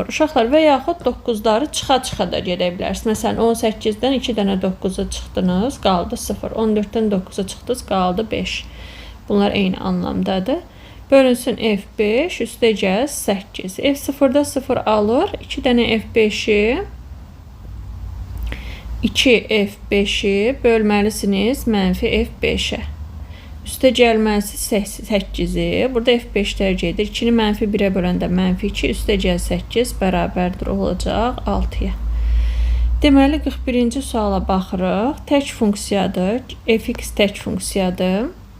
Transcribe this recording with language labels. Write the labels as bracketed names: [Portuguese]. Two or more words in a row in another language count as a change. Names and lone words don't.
[Azerbaijani] Uşaqlar, və yaxud 9-ları çıxa-çıxa da gedə bilərsiniz. Məsələn, 18-dən 2 dənə 9-a çıxdınız, qaldı 0. 14-dən 9-a çıxdınız, qaldı 5. Bunlar eyni anlamdadır. Bölünsün f5, üstəgəl 8. F0-da 0 alır. 2 dənə f5-i 2f5-i bölməlisiniz mənfi f5-ə. Üstə gəlməsi 8-i. Burada f5-lər gedir. 2-ni mənfi 1-ə böləndə mənfi 2, üstəgəl 8 bərabərdir olacaq 6-ya. Deməli, 41-ci suala baxırıq. Tək funksiyadır. Fx tək funksiyadır.